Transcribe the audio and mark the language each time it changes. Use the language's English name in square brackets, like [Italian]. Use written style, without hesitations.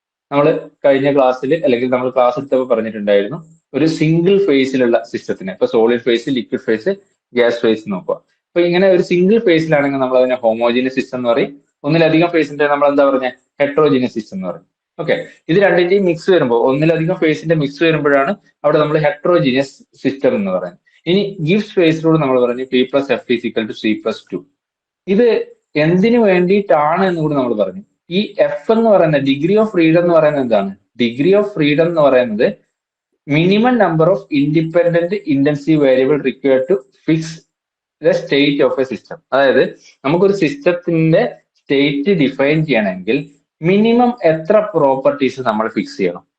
[Malayalam] നമ്മൾ കഴിഞ്ഞ ക്ലാസ്സിൽ അല്ലെങ്കിൽ നമ്മൾ ക്ലാസ് എടുത്തപ്പോൾ പറഞ്ഞിട്ടുണ്ടായിരുന്നു ഒരു സിംഗിൾ ഫേസിലുള്ള സിസ്റ്റത്തിന്, ഇപ്പൊ solid face, liquid face, gas phase നോക്കുക. അപ്പൊ ഇങ്ങനെ ഒരു സിംഗിൾ ഫേസിലാണെങ്കിൽ നമ്മൾ അതിനെ ഹോമോജീനിയസ് സിസ്റ്റം എന്ന് പറയും. ഒന്നിലധികം ഫേസിന്റെ നമ്മൾ എന്താ പറഞ്ഞ ഹെട്രോജീനിയസ് സിസ്റ്റം എന്ന് പറയും. ഓക്കെ. ഇത് രണ്ടിന്റെയും മിക്സ് വരുമ്പോൾ, ഒന്നിലധികം ഫേസിന്റെ മിക്സ് വരുമ്പോഴാണ് അവിടെ നമ്മൾ ഹെട്രോജീനിയസ് സിസ്റ്റം എന്ന് പറയുന്നത്. ഇനി ഗിബ്സ് ഫേസ് റൂൾ നമ്മൾ പറഞ്ഞു P plus F is equal to C plus 2. ഇത് എന്തിനു വേണ്ടിയിട്ടാണ് എന്ന് കൂടി നമ്മൾ പറഞ്ഞു. ഈ F എന്ന് പറയുന്നത് ഡിഗ്രി ഓഫ് ഫ്രീഡം എന്ന് പറയുന്നത് എന്താണ്? ഡിഗ്രി ഓഫ് ഫ്രീഡം എന്ന് പറയുന്നത് [English] Minimum number of independent intensive variable required to fix the state of a system. [Malayalam] അതായത് നമുക്കൊരു സിസ്റ്റത്തിന്റെ സ്റ്റേറ്റ് ഡിഫൈൻ ചെയ്യണമെങ്കിൽ മിനിമം എത്ര പ്രോപ്പർട്ടീസ് നമ്മൾ ഫിക്സ് ചെയ്യണം.